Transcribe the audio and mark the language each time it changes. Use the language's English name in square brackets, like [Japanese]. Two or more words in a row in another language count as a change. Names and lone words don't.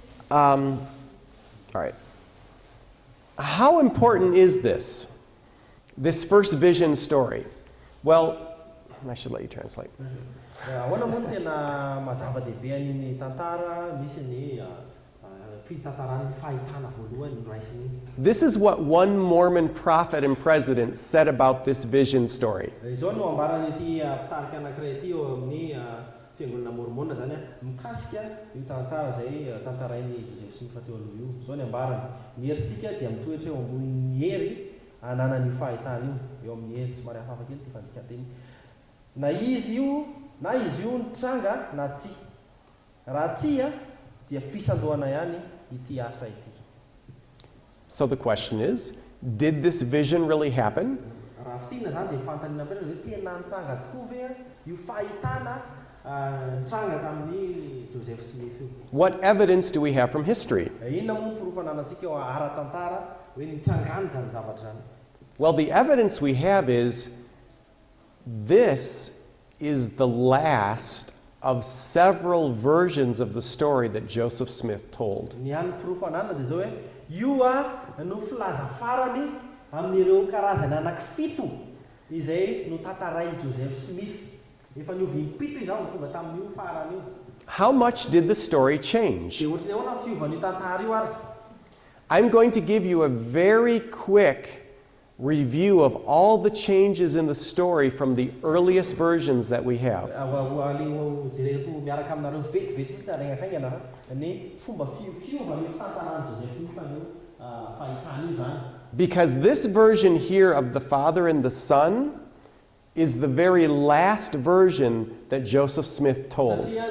[English] All right. How important is this first vision story? Well, I should let you translate. [Malagasy] Ahoana moa no tena mazava-dehibe an'iny tantara misy ny fitantaran'ny fahitana voalohany raisiny. [English] This is what one Mormon prophet and president said about this vision story. [Malagasy] Izao no ambaran'ity mpitarika anankiray ity eo amin'ny fiangonana mormona zany mikasika io tantara izay tantarain'ny Joseph Smith teo aloha io. Izao ny ambarany. Ny herintsika dia mitoetra eo ambonin'ny hery ananan'io fahitana io amin'ny hery somary hafahafa kely ty fandikateny. Na izy io nitsanga na tsy. Raha tsy dia fisandohana ihany ity asa ity. [English] So the question is, did this vision really happen? [Malagasy] Raha fitina zany dia fantanina ampiray hoe tena nitsanga tokoa ve io fahitana nitsanga tamin'ny Joseph Smith io. [English] What evidence do we have from history? [Malagasy] Inona moa porofananantsika eo ara-tantara hoe nitsangany zany zavatra zany? [English] Well, the evidence we have is this is the last of several versions of the story that Joseph Smith told. [Malagasy] Ny any porofanana dia zao hoe io no filaza farany amin'ireo karazany anankifito izay no tantarain'i Joseph Smith. Efa niovy impito izao tonga tamin'io farany io. [English] How much did the story change? [Malagasy] Dia ohatrany ahoana ny fiovan'io tantara io ary? [English] I'm going to give you a very quick review of all the changes in the story from the earliest versions that we have. Because this version here of the Father and the Son is the very last version that Joseph Smith told.